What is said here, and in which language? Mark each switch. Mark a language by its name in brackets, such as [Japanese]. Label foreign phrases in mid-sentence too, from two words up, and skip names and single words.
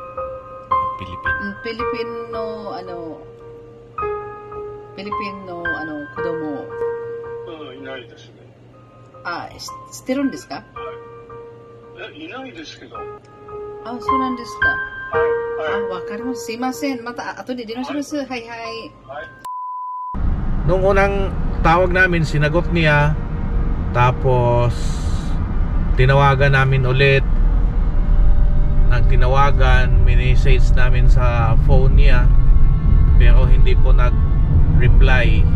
[Japanese] Filipino kodomo. いないですね。知ってるんですか？いないですけど。そうなんですか。わかります。すいません。また後で電話します。はいはい。 [Filipino] Nung unang tawag namin, sinagot niya. Tapos tinawagan namin ulit. Nagtinawagan, minessage namin sa phone niya, pero hindi po nag-reply.